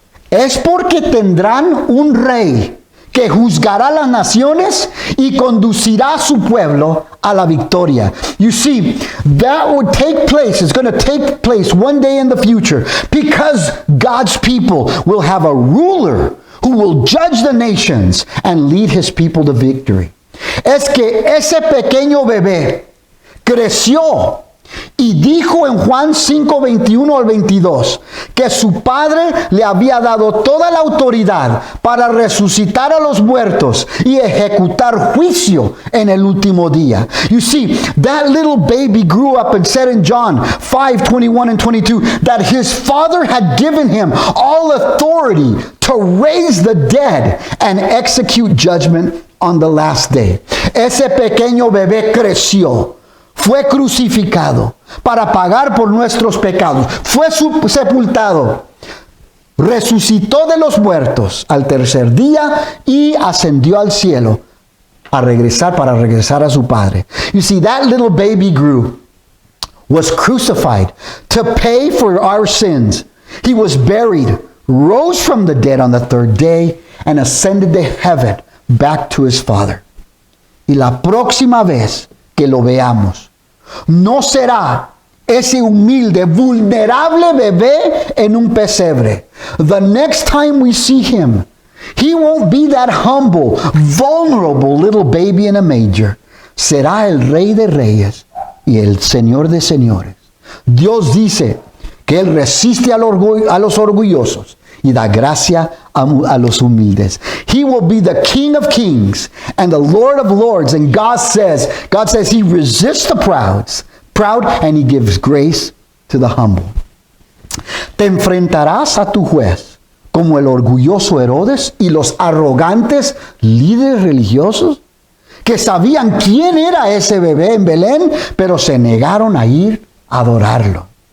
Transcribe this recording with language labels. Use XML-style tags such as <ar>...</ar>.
<es>Es porque tendrán un rey que juzgará las naciones y conducirá a su pueblo a la victoria.</es> <en>You see, that would take place. It's going to take place one day in the future because God's people will have a ruler who will judge the nations and lead his people to victory.</en> <es>Es que ese pequeño bebé creció y dijo en Juan 5:21 al 22 que su padre le había dado toda la autoridad para resucitar a los muertos y ejecutar juicio en el último día.</es> <en>You see, that little baby grew up and said in John 5:21 and 22 that his father had given him all authority to raise the dead and execute judgment on the last day.</en> <es>Ese pequeño bebé creció. Fue crucificado para pagar por nuestros pecados. Fue sepultado. resucitó de los muertos al tercer día y ascendió al cielo para regresar a su Padre.</es> <en>You see, that little baby grew, was crucified to pay for our sins. He was buried, rose from the dead on the third day, and ascended to heaven back to his Father.</en> <es>Y la próxima vez que lo veamos, no será ese humilde, vulnerable bebé en un pesebre.</es> <en>The next time we see him, he won't be that humble, vulnerable little baby in a manger.</en> <es>Será el Rey de Reyes y el Señor de Señores. Dios dice que Él resiste a los orgullosos y da gracia a los humildes.</es> <en>He will be the King of Kings and the Lord of Lords. And God says He resists the proud and He gives grace to the humble.</en> <es>Te enfrentarás a tu juez como el orgulloso Herodes y los arrogantes líderes religiosos que sabían quién era ese bebé en Belén, pero se negaron a ir a adorarlo.</es>